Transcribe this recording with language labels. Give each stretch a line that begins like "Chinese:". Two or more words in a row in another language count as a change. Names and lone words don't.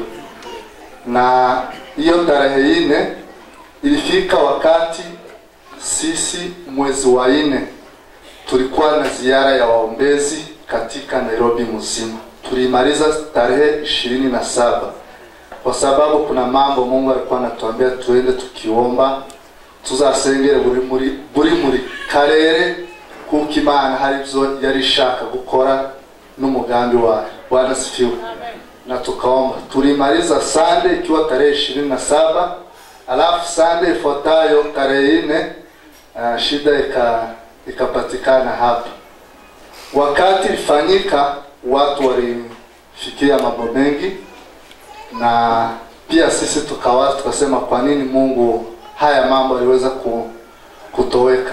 Swahili: Na hiyo tarehe 4 ilifika wakati sisi mwezi wa 4 tulikuwa na ziara ya waombezi katika Nairobi mzima. Tulimaliza tarehe 27 kwa sababu kuna mambo Mungu alikuwa anatuambia tuende tukiomba
Kinyarwanda: tuzasengere buri muri karere kuko Imana hari byo yarishaka gukora n'umugambi wayo.
Swahili: Bwana sifiwe. Na tukaomba. Tulimaliza Sunday ikiwa tarehe 27, alafu Sunday ifuatayo tarehe 4 shida ikapatikana hapa. Wakati ilifanyika watu walifikia mambo mengi, na pia sisi tukasema kwa nini Mungu haya mambo aliweza kutoweka.